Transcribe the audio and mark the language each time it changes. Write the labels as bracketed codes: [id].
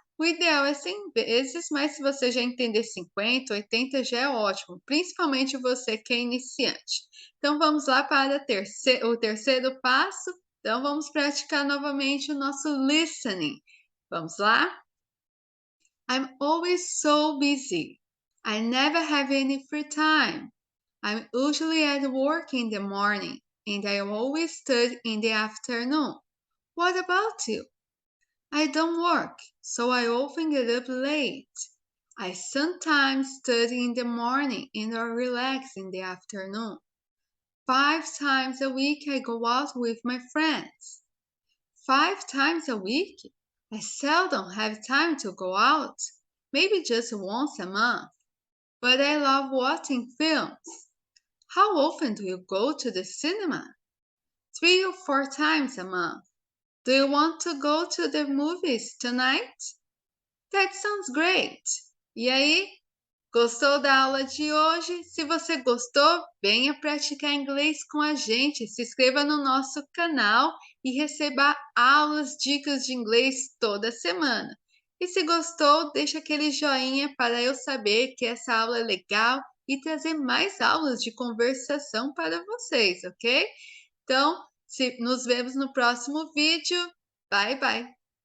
[pt] O ideal é 100 vezes, mas se você já entender 50, 80 já é ótimo, principalmente você que é iniciante. Então, vamos lá para o terceiro passo. Então, vamos praticar novamente o nosso listening. Vamos lá? [en] I'm always so busy. I never have any free time. I'm usually at work in the morning, and I always study in the afternoon. What about you? I don't work, so I often get up late. I sometimes study in the morning and or relax in the afternoon. 5 times a week I go out with my friends. 5 times a week? I seldom have time to go out, maybe just once a month. But I love watching films. How often do you go to the cinema? 3 or 4 times a month. Do you want to go to the movies tonight? That sounds great! [pt] E aí, gostou da aula de hoje? Se você gostou, venha praticar inglês com a gente. Se inscreva no nosso canal e receba aulas, dicas de inglês toda semana. E se gostou, deixa aquele joinha para eu saber que essa aula é legal e trazer mais aulas de conversação para vocês, ok? Então, nos vemos no próximo vídeo. [en] Bye, bye!